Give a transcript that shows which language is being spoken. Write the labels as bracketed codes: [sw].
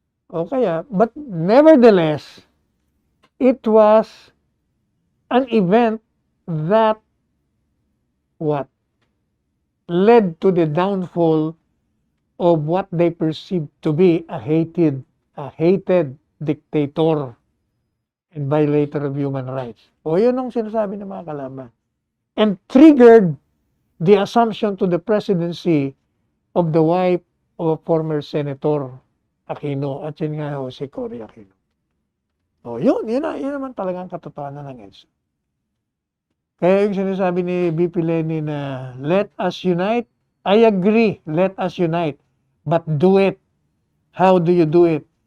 [tl] O kaya, [en] but nevertheless, it was an event that what? Led to the downfall of what they perceived to be a hated dictator and violator of human rights. [tl] O yun ang sinasabi ng mga kalaban. [en] And triggered the assumption to the presidency of the wife of a former Senator Aquino. [tl] At yun nga ho, si Cory Aquino. O yun naman talagang katotohanan ng EDSA. Kaya yung sinasabi ni BP Lenny na [en] let us unite, I agree, let us unite. But do it. How do you do it?